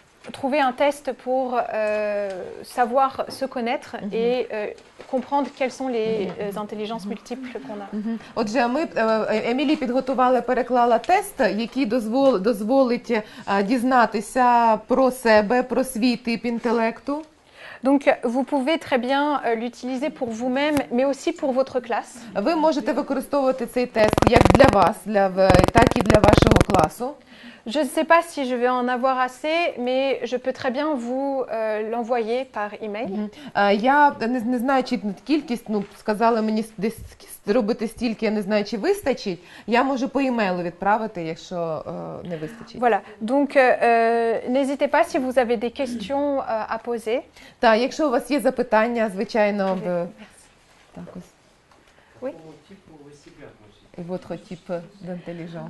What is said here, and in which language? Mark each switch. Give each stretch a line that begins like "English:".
French: trouver un test pour savoir se connaître et comprendre quelles sont les intelligences multiples qu'on a.
Ukrainian: Отже, Емілі підготувала, переклала тест, який дозволить дізнатися про себе, про свій тип інтелекту.
French: Donc, vous pouvez très bien l'utiliser pour vous-même, mais aussi pour votre classe.
Ukrainian: Ви можете використовувати цей тест як для вас, так і для вашого класу.
French: Je ne sais pas si je vais en avoir assez, mais je peux très bien vous l'envoyer par email.
Ukrainian: Я не знаю, чи кількість, сказали мені десь зробити стільки, я не знаю, чи вистачить. Я можу по емейлу відправити, якщо не вистачить.
French: Voilà, donc n'hésitez pas si vous avez des questions à poser.
Ukrainian: Так, якщо у вас є запитання, звичайно, так ось.
French: Oui. Et votre type d'intelligence.